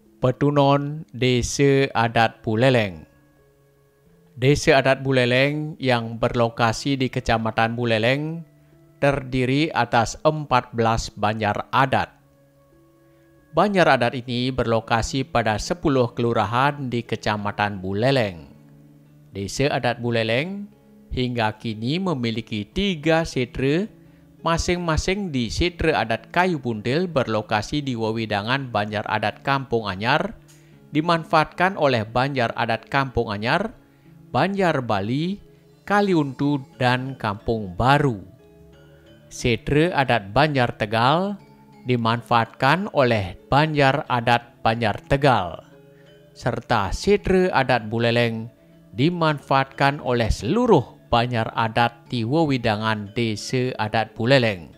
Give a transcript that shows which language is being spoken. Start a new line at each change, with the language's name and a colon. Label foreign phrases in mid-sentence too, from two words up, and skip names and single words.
Indonesian: Petunon Desa Adat Buleleng. Desa Adat Buleleng yang berlokasi di Kecamatan Buleleng terdiri atas 14 banjar adat. Banjar adat ini berlokasi pada 10 kelurahan di Kecamatan Buleleng. Desa Adat Buleleng hingga kini memiliki 3 setra, masing-masing di Setra Adat Kayu Buntil berlokasi di wewidangan Banjar Adat Kampung Anyar, dimanfaatkan oleh Banjar Adat Kampung Anyar, Banjar Bali, Kaliuntu, dan Kampung Baru. Setra Adat Banjar Tegal dimanfaatkan oleh Banjar Adat Banjar Tegal, serta Setra Adat Buleleng dimanfaatkan oleh seluruh Banjar adat di wewidangan Desa Adat Buleleng.